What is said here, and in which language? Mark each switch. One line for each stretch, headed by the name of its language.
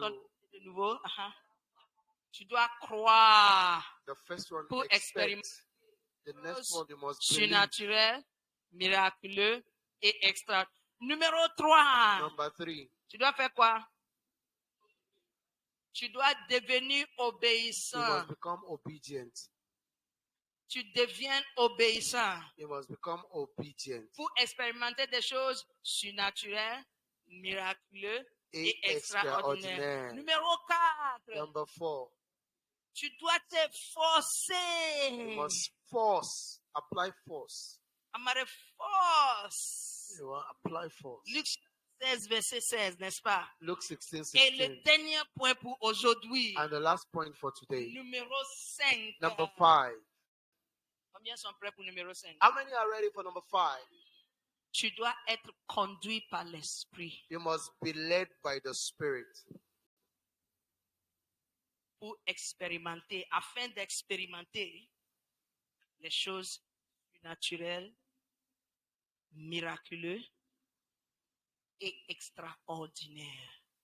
French: Quand tu es de nouveau, tu dois croire
English: the first one,
French: pour expérimenter
English: the next one, you must
French: surnaturel, miraculeux et extra. Numéro 3.
English: Number 3.
French: Tu dois faire quoi? Tu dois devenir obéissant.
English: You must become obedient.
French: Tu deviens obéissant.
English: You must become obedient.
French: Pour expérimenter des choses surnaturelles, miraculeuses et extraordinaires. Numéro 4.
English: Number 4.
French: Tu dois te forcer.
English: You must apply force. Amare force. You will apply force.
French: Luc 16, verset 16, n'est-ce pas?
English: Luke 16, 16.
French: Et le dernier point pour aujourd'hui.
English: And the last point for today.
French: Numéro 5.
English: Number 5.
French: Combien sont prêts pour numéro 5?
English: How many are ready for number 5?
French: Tu dois être conduit par l'esprit.
English: You must be led by the Spirit.
French: Pour expérimenter, afin d'expérimenter les choses naturelles, miraculeuses et extraordinaires.